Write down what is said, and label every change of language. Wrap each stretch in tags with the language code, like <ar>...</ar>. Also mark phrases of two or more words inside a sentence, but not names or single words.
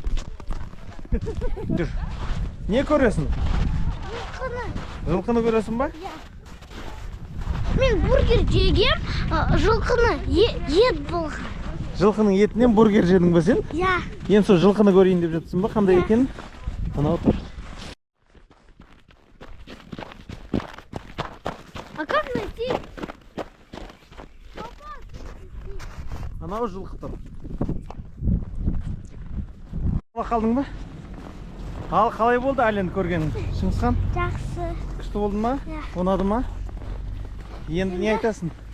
<kk>Жүр. Не көресің? Жылқыны көресің ба? Мен бургер жегем, жылқыны ет болған. Жылқының етінен бургер жедің бе сен? Я. Енді сол жылқыны көрейін деп жатсың ба? Қандай екен? Анау тұр.</kk> <ru>А как найти?</ru> <kk>Анау жылқы тұр. Қалдың ба? Ал қалай болды әлемді көргенің? Шыңғысхан? Жақсы. Күшті болды ма? Иә. Ұнады ма? Енді не айтасың?</kk>